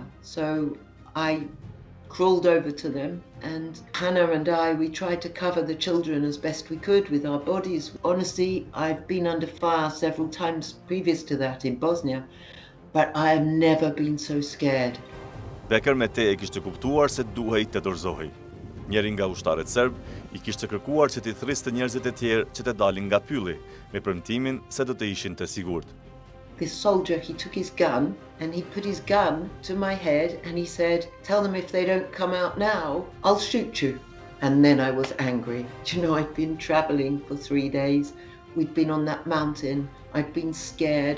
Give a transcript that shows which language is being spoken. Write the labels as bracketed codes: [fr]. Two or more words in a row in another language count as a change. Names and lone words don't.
[en] So I crawled over to them, and Hannah and I, we tried to cover the children as best we could with our bodies. Honestly, I've been under fire several times previous to that in Bosnia, but I have never been so scared. [sq] Becker me te e kishte kuptuar se duhej të dorëzohej. Njëri nga ushtarët serb I kishte kërkuar që t'i thriste njerëzit e tjerë që të dalin nga pylli, me premtimin se do të ishin të sigurt. [en] This soldier, he took his gun and he put his gun to my head and he said, tell them if they don't come out now, I'll shoot you. And then I was angry. You know, I'd been traveling for 3 days. We'd been on that mountain. I'd been scared.